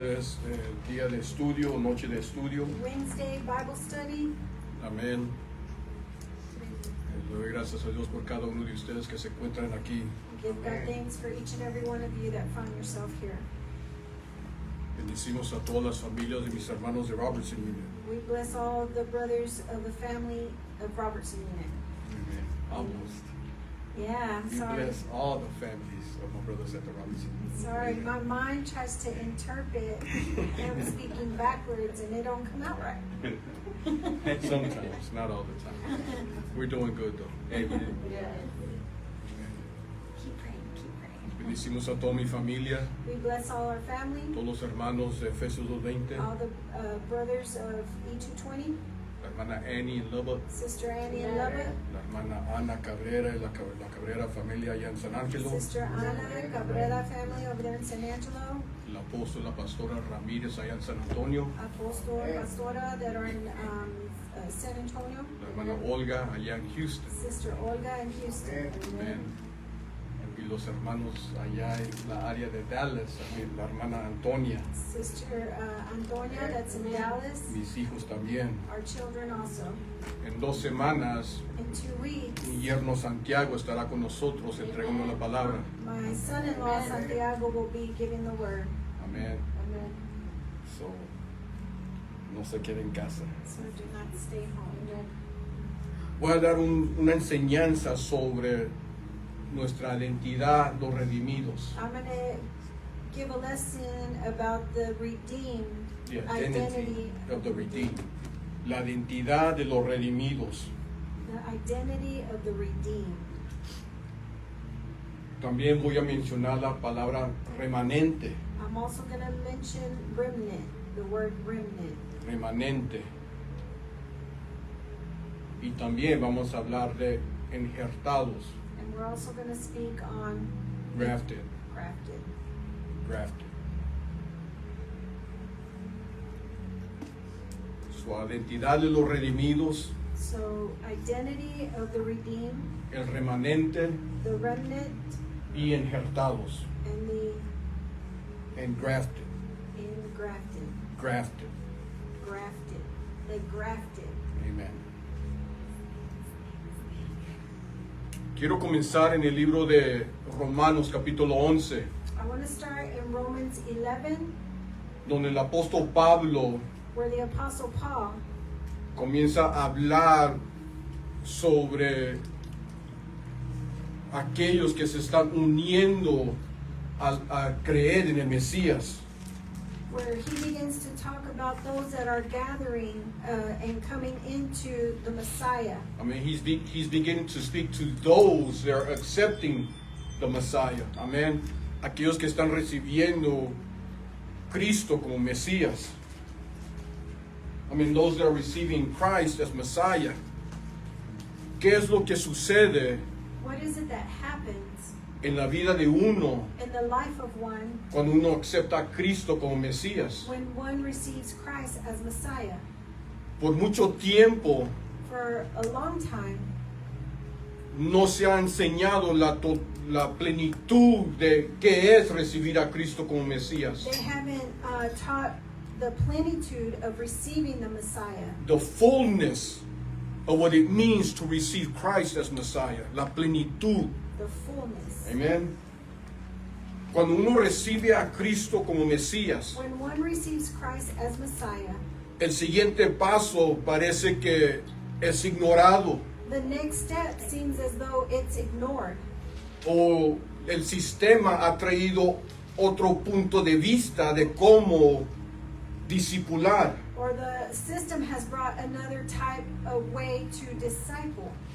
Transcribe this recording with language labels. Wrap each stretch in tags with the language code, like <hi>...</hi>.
<es>Es día de estudio, noche de estudio.</es> <en>Wednesday Bible study.</en> <es>Amén. Le doy gracias a Dios por cada uno de ustedes que se encuentran aquí.</es> <en>Give God thanks for each and every one of you that find yourself here.</en> <es>Bendecimos a todas las familias de mis hermanos de Robertson Unit.</es> <en>We bless all the brothers of the family of Robertson Unit. Amen. Almost. Yeah, I'm We sorry. bless all the families of my brothers at the Robertson Unit. Sorry, my mind tries to interpret him speaking backwards and it don't come out right. Sometimes, not all the time. We're doing good though. Amen. Keep praying.</en> <es>Bendecimos a toda mi familia,</es> <en>We bless all our family,</en> <es>todos los hermanos de Efesios 2:20,</es> <en>all the brothers of E220,</en> <es>la hermana Annie en Lubbock,</es> <en>Sister Annie in Lubbock,</en> <es>la hermana Ana Cabrera y la Cabrera familia allá en San Ángelo,</es> <en>Sister Ana Cabrera family over there in San Angelo,</en> <es>el apóstol, la pastora Ramírez allá en San Antonio, Apostol, Pastora</es> <en>that are in San Antonio,</en> <es>la hermana Olga allá en Houston,</es> <en>Sister Olga in Houston,</en> <es>amén. Y los hermanos allá en la área de Dallas, amén. La hermana Antonia,</es> <en>Sister Antonia that's in Dallas,</en> <es>mis hijos también.</es> <en>our children also.</en> <es>En 2 semanas,</es> <en>In 2 weeks,</en> <es>mi yerno Santiago estará con nosotros entregando la palabra,</es> <en>my son-in-law Santiago will be giving the word.</en> <es>amén.</es> <en>Amen.</en> <es>So, no se quede en casa.</es> <en>So do not stay home.</en> <es>Voy a dar una enseñanza sobre nuestra identidad, los redimidos.</es> <en>I'm going to give a lesson about the redeemed The identity of the redeemed.</en> <es>La identidad de los redimidos.</es> <en>The identity of the redeemed.</en> <es>También voy a mencionar la palabra remanente.</es> <en>I'm also going to mention remnant, the word remnant.</en> <es>Remanente. Y también vamos a hablar de injertados.</es> <en>And we're also going to speak on Grafted. grafted. Grafted.</en> <es>Su identidad de los redimidos,</es> <en>So, identity of the redeemed,</en> <es>el remanente</es> <en>the remnant,</en> <es>y injertados.</es> <en>and the Engrafted. engrafted. Grafted. Grafted. The grafted. Amen.</en> <es>Quiero comenzar en el libro de Romanos capítulo 11,</es> <en>I want to start in Romans 11,</en> <es>donde el apóstol Pablo</es> <en>where the Apostle Paul</en> <es>comienza a hablar sobre aquellos que se están uniendo a creer en el Mesías.</es> <en>where he begins to talk about those that are gathering and coming into the Messiah. I mean, he's beginning to speak to those that are accepting the Messiah.</en> <es>Amén. Aquellos que están recibiendo Cristo como Mesías.</es> <en>I mean, those that are receiving Christ as Messiah.</en> <es>¿Qué es lo que sucede</es> <en>What is it that happens</en> <es>en la vida de uno</es> <en>in the life of one</en> <es>cuando uno acepta a Cristo como Mesías?</es> <en>when one receives Christ as Messiah?</en> <es>Por mucho tiempo</es> <en>For a long time,</en> <es>no se ha enseñado la plenitud de qué es recibir a Cristo como Mesías.</es> <en>they haven't taught the plenitude of receiving the Messiah, The fullness of what it means to receive Christ as Messiah.</en> <es>La plenitud.</es> <en>the fullness. Amen.</en> <es>Cuando uno recibe a Cristo como Mesías,</es> <en>When one receives Christ as Messiah,</en> <es>el siguiente paso parece que es ignorado</es> <en>the next step seems as though it's ignored,</en> <es>o el sistema ha traído otro punto de vista de cómo discipular.</es> <en>or the system has brought another type of way to disciple.</en>